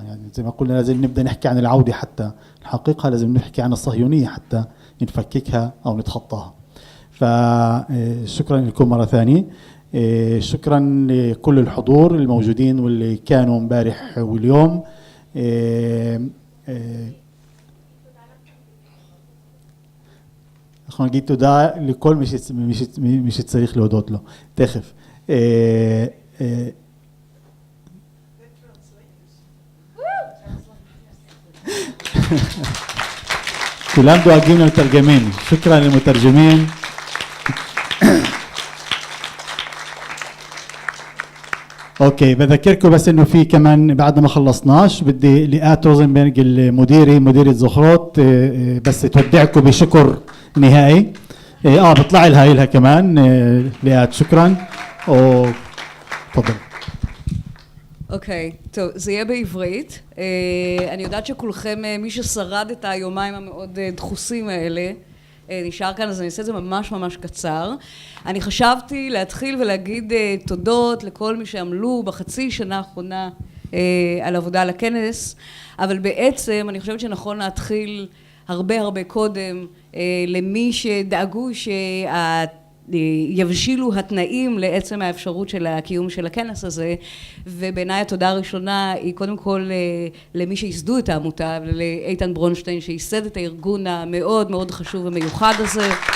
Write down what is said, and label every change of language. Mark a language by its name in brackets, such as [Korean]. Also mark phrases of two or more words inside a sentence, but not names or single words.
[Arabic] يعني زي ما قلنا لازم نبدأ نحكي عن العودة حتى نحققها، لازم نحكي عن الصهيونية حتى نفككها أو نتخطاها. فشكرا لكم مرة ثانية. شكرا لكل الحضور الموجودين واللي كانوا امبارح واليوم. [Hebrew] אנחנו נגיד תודה לכל מי שצריך להודות לו. תכף. כולם דואגים למתרגמים. [Arabic] شكرا للمترجمين. اوكي، بذكركم بس انه في كمان بعد ما خلصناش بدي لقاء روزنبرغ مديرة زوخروت بس تودعكم بشكر نهائي. بطلع لها إلها كمان لقاء. شكرا. تفضل. [Hebrew] אוקיי, טוב, זה יהיה בעברית. אני יודעת שכולכם, מי ששרד את היומיים המאוד דחוסים האלה, נשאר כאן, אז אני אעשה את זה ממש ממש קצר. אני חשבתי להתחיל ולהגיד תודות לכל מי שעמלו בחצי שנה האחרונה על עבודה על הכנס, אבל בעצם אני חושבת שנכון להתחיל הרבה קודם למי שדאגו יבשילו התנאים לעצם האפשרות של הקיום של הכנס הזה, ובעיניי התודה הראשונה היא קודם כל למי שיסדו את העמותה, ולאיתן ברונשטיין שייסד את הארגון המאוד מאוד חשוב ומיוחד הזה.